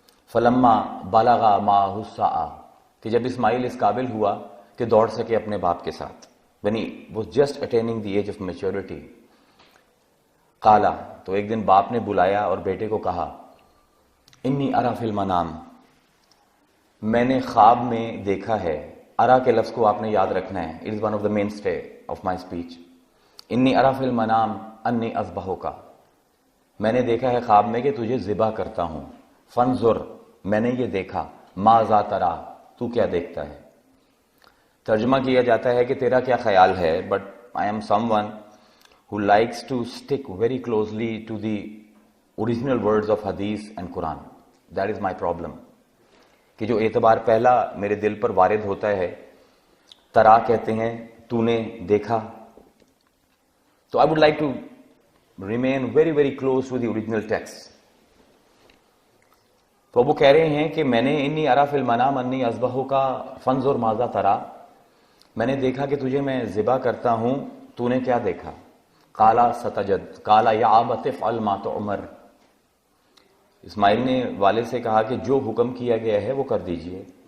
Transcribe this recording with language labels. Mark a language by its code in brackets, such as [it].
[ar] فلما بلغ معہ السعی, [ur] کہ جب اسماعیل اس قابل ہوا کہ دوڑ سکے اپنے باپ کے ساتھ, [en] when he was just attaining the age of maturity. [ur] قال, تو ایک دن باپ نے بلایا اور بیٹے کو کہا, [ar] انی اری فی المنام, [ur] میں نے خواب میں دیکھا ہے. ارا کے لفظ کو آپ نے یاد رکھنا ہے, [en] it is one of the mainstay of my speech. [ar] انی اری فی المنام انی اذبحک, [ur] میں نے دیکھا ہے خواب میں کہ تجھے ذبح کرتا ہوں. [ar] فانظر, [ur] میں نے یہ دیکھا. [ar] ماذا تری, [ur] تو کیا دیکھتا ہے. ترجمہ کیا جاتا ہے کہ تیرا کیا خیال ہے, [en] but I am someone who likes to stick very closely to the original words of Hadith and Quran. That is my problem. [ur] کہ جو اعتبار پہلا میرے دل پر وارد ہوتا ہے, ترا کہتے ہیں تو نے دیکھا. [en] So I would like to remain very very close to the original text. [ur] تو وہ کہہ رہے ہیں کہ میں نے [ar] انی اری فی المنام انی اذبحک فانظر ماذا تری, [ur] میں نے دیکھا کہ تجھے میں ذبح کرتا ہوں, تو نے کیا دیکھا. [ar] قال ستجد, قال یا ابت افعل ما تؤمر, [ur] اسماعیل نے والد سے کہا کہ جو حکم کیا گیا ہے وہ کر دیجئے.